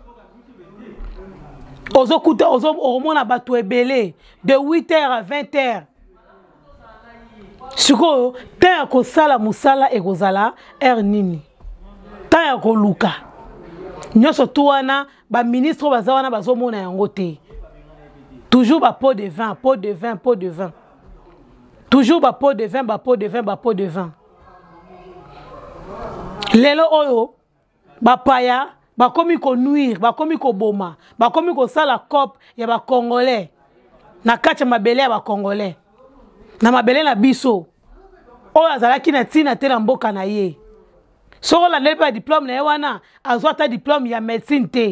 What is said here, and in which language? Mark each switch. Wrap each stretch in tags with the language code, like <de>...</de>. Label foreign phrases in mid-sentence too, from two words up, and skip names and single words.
<ln>Ozokuta omona bato ebele</ln> <fr>de 8h à 20h.</fr> <ln>Siko ta ko sala musala ekozala nini. Ta ko luka. Nyoso tuana ba ministre bazawana bazomona yango te.</ln> <fr>Toujours ba pot de vin, pot de vin, pot de vin. Toujours ba pot de vin, ba pot de vin, ba pot de vin.</fr> <ln>Lelo oyo ba paya ba komi ko nuire, ba komi ko boma, ba komi ko sala cop ya ba congolais. Na kacha mabele ya ba congolais. Na mabele na biso. Oyo azalaki na tina te na mboka na ye. Soko la nepa diplôme na ye wana, azwa ta diplôme ya médecine te.</ln>